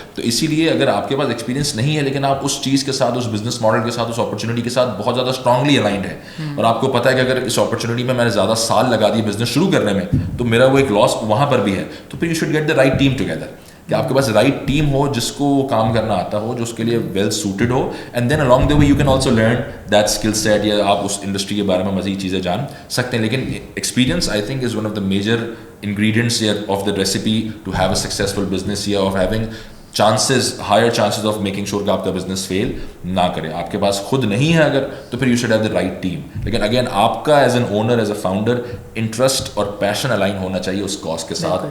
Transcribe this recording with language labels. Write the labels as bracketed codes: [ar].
[ur] تو اسی لیے اگر آپ کے پاس ایکسپیرینس نہیں ہے لیکن آپ اس چیز کے ساتھ, اس بزنس ماڈل کے ساتھ, اس اپرچونیٹی کے ساتھ بہت زیادہ اسٹرانگلی الائنڈ ہے, اور آپ کو پتا ہے کہ اگر اس اپرچونیٹی میں نے زیادہ سال لگا دی بزنس شروع کرنے میں تو میرا وہ ایک لاس وہاں پر بھی ہے, تو پھر [en] You should get the right team together. [ur] کہ آپ کے پاس رائٹ ٹیم ہو جس کو وہ کام کرنا آتا ہو, جو اس کے لیے well suited ہو, [en] and then along the way you can also learn that skill set, [ur] یا آپ اس انڈسٹری کے بارے میں مزید چیزیں جان سکتے ہیں. لیکن [en] experience I think is one of the major ingredients of the recipe to have a successful business, یا of having chances, higher chances of making sure [ur] کہ آپ کا بزنس فیل نہ کرے. آپ کے پاس خود نہیں ہے اگر تو پھر [en] You should have the right team. [ur] لیکن اگین آپ کا as an owner, as a founder, interest اور پیشن الائن ہونا چاہیے اس کاز کے ساتھ.